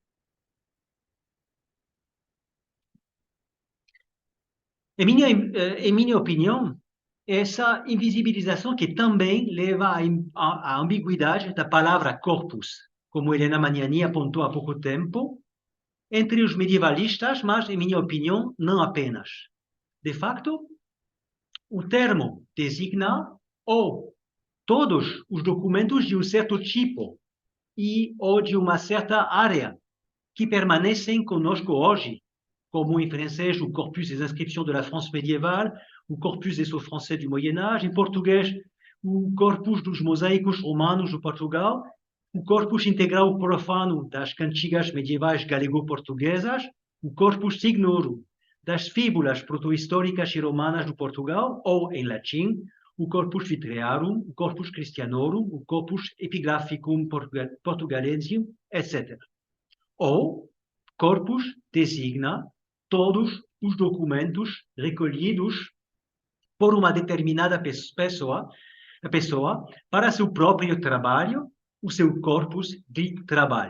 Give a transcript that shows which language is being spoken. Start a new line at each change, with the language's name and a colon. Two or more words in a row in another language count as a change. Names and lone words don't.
Portuguese: Em minha opinião, essa invisibilização que também leva à ambiguidade da palavra corpus, como Helena Magnani apontou há pouco tempo, entre os medievalistas, mas, em minha opinião, não apenas. De facto, o termo designa ou todos os documentos de um certo tipo ou de uma certa área que permanecem conosco hoje, como em francês o corpus des inscriptions de la France médiévale, o corpus des sceaux français du Moyen-Âge, em português o corpus dos mosaicos romanos do Portugal, o corpus integral profano das cantigas medievais galego-portuguesas, o corpus signorum das fíbulas protohistóricas e romanas do Portugal, ou, em latim, o corpus vitrearum, o corpus christianorum, o corpus epigraphicum portugalensium, etc. Ou, corpus designa todos os documentos recolhidos por uma determinada pessoa para seu próprio trabalho, o seu corpus de trabalho.